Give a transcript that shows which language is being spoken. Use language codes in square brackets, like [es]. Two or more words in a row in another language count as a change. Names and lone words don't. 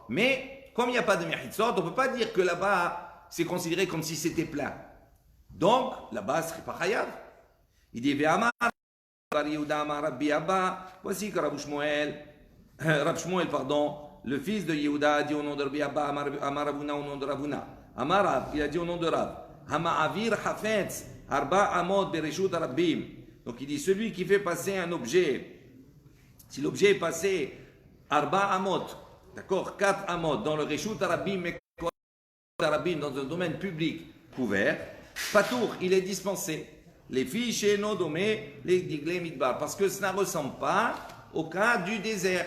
[fr] Mais, comme il n'y a pas de mechitzot, on ne peut pas dire que là-bas, c'est considéré comme si c'était plein. Donc, là-bas, ce ne serait pas chayav. Il dit, voici que Rav Shmuel, le fils de Yehuda, a dit au nom de Rabbi Abba, Amar Ravuna au nom de Ravuna. Amar Rav, il a dit au nom de Rav, [he] המעביר חפץ ארבע אמות ברשות רבים. [fr] Donc, il dit, celui qui fait passer un objet, si l'objet est passé [he] ארבע אמות, [fr] d'accord, 4 Amot, dans le [he] רשות רבים, [fr] dans un domaine public couvert, Patour, il est dispensé. Les filles chez Nodomé, les [he] דגלי מדבר, [fr] parce que ça ne ressemble pas au cas du désert.